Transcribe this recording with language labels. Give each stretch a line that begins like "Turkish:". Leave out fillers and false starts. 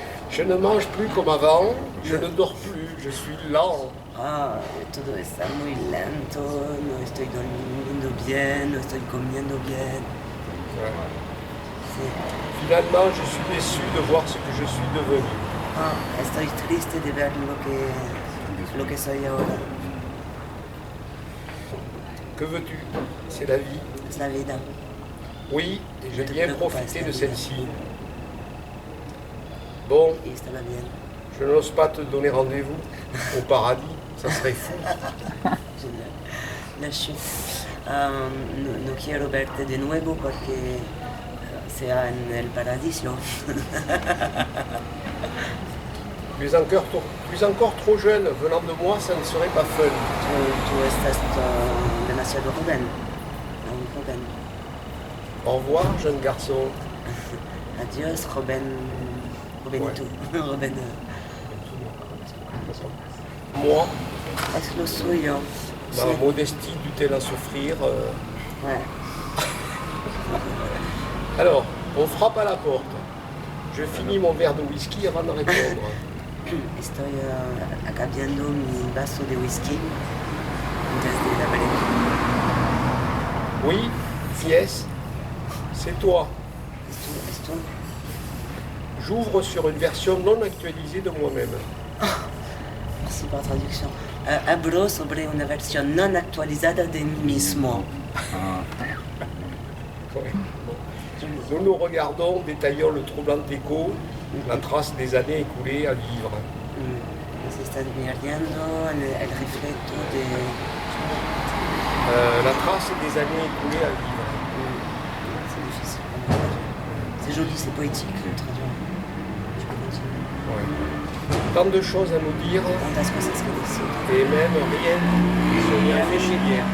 French: Je ne mange plus comme avant, je ne dors plus, je suis lent.
Spanish: Ah, todo está muy lento, no estoy durmiendo bien, no estoy comiendo bien. Sí.
French: Finalement, je suis déçu de voir ce que je suis devenu.
Spanish: Ah, estoy triste de ver lo que soy ahora.
French: Que veux-tu? C'est la vie.
Spanish: Es la vida.
French: Oui, et j'ai bien profité de celle-ci. Bon,
Spanish: Y estaba bien.
French: je n'ose pas te donner rendez-vous au paradis, ça serait fou. La chute.
Spanish: No quiero verte de nuevo porque sea en el paradiso.
French: Tu es encore trop jeune, venant de moi, ça ne serait pas fun.
Spanish: Tú estás demasiado joven. Aún joven.
French: Au revoir, jeune garçon.
Spanish: Adiós, jovenito. Joven.
French: Moi,
Spanish: Es lo suyo.
French: ma modestie dut-elle en souffrir Ouais. Alors, on frappe à la porte. Je finis mon verre de whisky avant de répondre.
Spanish: Estoy acabando mi vaso de whisky antes de abrir.
French: Oui, yes, c'est toi.
Spanish: Esto.
French: J'ouvre sur une version non actualisée de moi-même.
Spanish: Merci por la traducción. Abro sobre una versión non actualizada de mí mismo.
French: Ouais. Nous nous regardons, détaillant le troublant écho, la trace des années écoulées à vivre.
Spanish: Se están mirando el reflejo de...
French: La trace des années écoulées à vivre. C'est difficile. C'est joli, c'est poétique de traduire. Tu peux continuer. Ouais. Tant de choses à nous dire,
Spanish: Tantas cosas que decir.
French: et même rien ne se réfléchit bien.